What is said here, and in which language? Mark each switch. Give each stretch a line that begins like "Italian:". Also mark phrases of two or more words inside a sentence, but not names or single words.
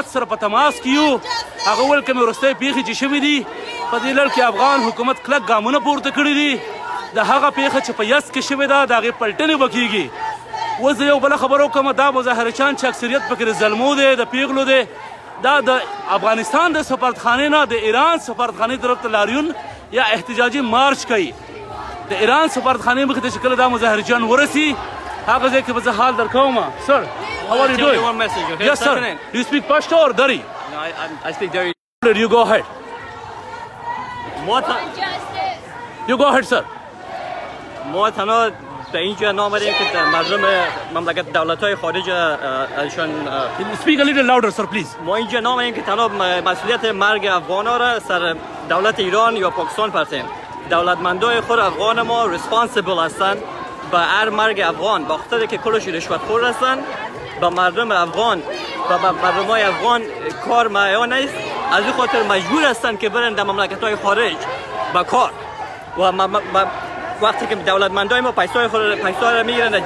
Pashto: سره په تماس کې یو هغه ویل کومې وروستۍ پیښې چې شوي دي په دې لړ کې افغان حکومت کلک ګامونه پورته کړي دي د هغه پیښه چې په یس کې شوې ده د هغې پلټنې به کېږي اوس زه یو بله خبره وکړم دا مظاهرچیان چې اکثریت پکې د زلمو دی د پیغلو دی دا د افغانستان د سفارتخانې نه د ایران سفارتخانې طرف ته لاریون یا احتجاجي مارچ کوي د ایران سفارتخانې مخې ته چې کله دا مظاهرچیان ورسي هغه ځای کې به زه حال درکوم سر
English: how are you doing one message, okay? yes sir do you speak Pashto or Dari No, I speak Dari. you go ahead you go ahead sir
Persian: ما تنها به اینجا نامدیم که مردم مملکت دولت‌های خارج ازشان
English: speak a little louder sir please
Persian: ما اینجا نامدیم که تنها مسئولیت مرگ افغان‌ها را سر دولت ایران یا پاکستان پرتیم دولتمندای خود افغان ما ریسپانسیبل هستند به هر مرگ افغان با خاطر که کلش رشوتخور هستند به مردم افغان و به مردمای افغان کار معیار نیست از این خاطر مجبور هستند که برن در مملکت‌های خارج به کار و وقتی که دولتمندای ما پیسا را میگیرن در